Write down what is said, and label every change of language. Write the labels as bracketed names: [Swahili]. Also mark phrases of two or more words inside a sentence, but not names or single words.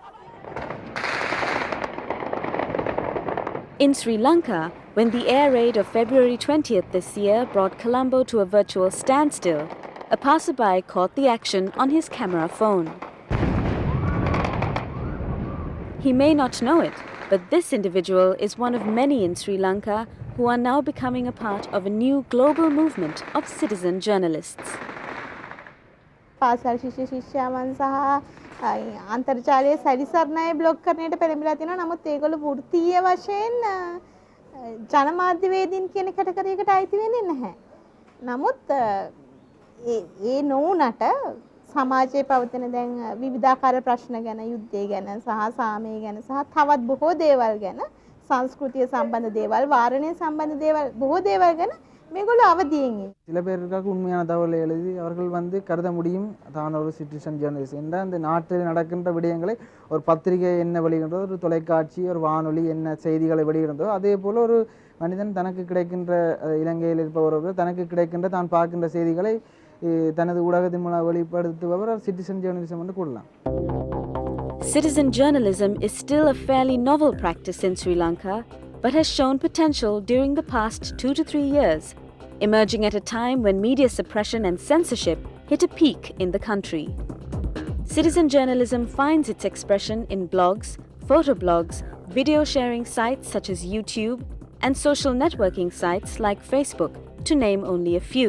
[English] In Sri Lanka, when the air raid of February 20th this year brought Colombo to a virtual standstill, a passerby caught the action on his camera phone. He may not know it, but this individual is one of many in Sri Lanka who are now becoming a part of a new global movement of citizen journalists. [Sinhala] පාසල් ශිෂ්‍යයන් සහ අන්තර්ජාලයේ සැරිසරණය බ්ලොග් කරන්නට පෙළඹිලා තිනවා. නමුත් ඒගොල්ලෝ වෘත්තීය වශයෙන් ජනමාධ්‍යවේදීන් කියන කැටගරියකට අයිති වෙන්නේ නැහැ. නමුත් ඒ නොවුනට සමාජයේ පවතින දැන් විවිධාකාර ප්‍රශ්න ගැන, යුද්ධය ගැන සහ සාමය ගැන සහ තවත් බොහෝ දේවල් ගැන, සංස්කෘතිය සම්බන්ධ දේවල්, වාරණය සම්බන්ධ දේවල්, බොහෝ දේවල් ගැන මේගොල්ලෝ අවදියෙන් ඉන්නේ. [Tamil] சில பேருக்கு உண்மையான தகவலை எழுதி அவர்கள் கருத முடியும் தான் ஒரு [English] citizen journalist [Tamil] என்ற அந்த நாட்டில் நடக்கின்ற விடயங்களை ஒரு பத்திரிகை என்ன வெளியிடுறதோ, ஒரு தொலைக்காட்சி, ஒரு வானொலி என்ன செய்திகளை வெளியிடுறதோ, அதே போல ஒரு மனிதன் தனக்கு கிடைக்கின்ற இலங்கையில் இருப்பவர்கள் தனக்கு கிடைக்கின்ற தான் பார்க்கின்ற செய்திகளை தனது ஊடகத்தின் மூலம் வெளிப்படுத்துபவர் [English] citizen journalism [Tamil] என்று கூறலாம். [English] Citizen journalism is still a fairly novel practice in Sri Lanka, but has shown potential during the past 2 to 3 years, emerging at a time when media suppression and censorship hit a peak in the country. Citizen journalism finds its expression in blogs, photoblogs, video sharing sites such as YouTube, and social networking sites like Facebook, to name only a few.